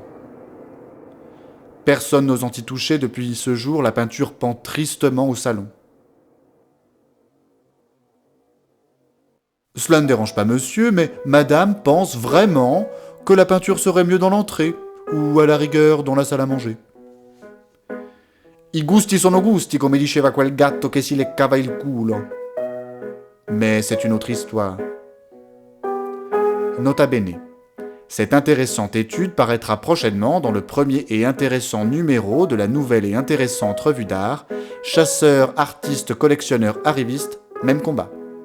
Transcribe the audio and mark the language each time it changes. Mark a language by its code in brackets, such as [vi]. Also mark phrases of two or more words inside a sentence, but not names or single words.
[fr] Personne n'osant y toucher depuis ce jour, la peinture pend tristement au salon. Cela ne dérange pas monsieur, mais madame pense vraiment que la peinture serait mieux dans l'entrée, ou à la rigueur dans la salle à manger. [it] I gusti sono gusti, come diceva quel gatto che si leccava il culo. [fr] Mais c'est une autre histoire. [la] Nota bene. [fr] Cette intéressante étude paraîtra prochainement dans le premier et intéressant numéro de la nouvelle et intéressante revue d'art, Chasseurs, artistes, collectionneurs, arrivistes, même combat.